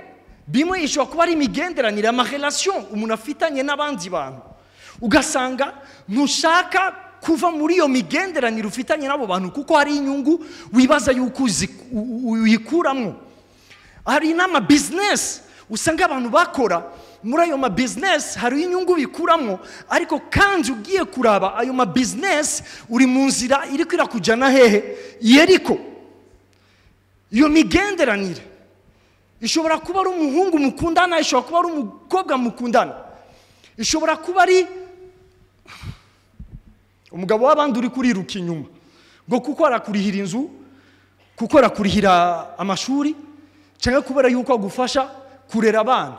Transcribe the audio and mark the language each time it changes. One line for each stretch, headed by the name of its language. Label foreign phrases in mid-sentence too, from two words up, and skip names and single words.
Rundi: Bimwe ishobora kuba ari imigenderanire, amarelation umuntu afitanye n'abandi bantu, ugasanga ntushaka kuva muri iyo migenderanire ufitanye n'abo bantu kuko hari inyungu wibaza yuko uyikuramwo. Hari n'ama business usanga abantu bakora, muri ayo ma business hari inyungu bikuramwo, ariko kandi ugiye kuraba ayo ma business uri mu nzira iriko irakujana hehe? Yeriko. Iyo migenderanire ishobora kuba ari umuhungu mukundana, ishobora kuba ari umukobwa mukundana, ishobora kuba ari umugabo w'abandi uri kuriruka inyuma ngo kuko arakurihira inzu, kuko arakurihira amashuri, cyangwa kubera yuko agufasha kurera abana.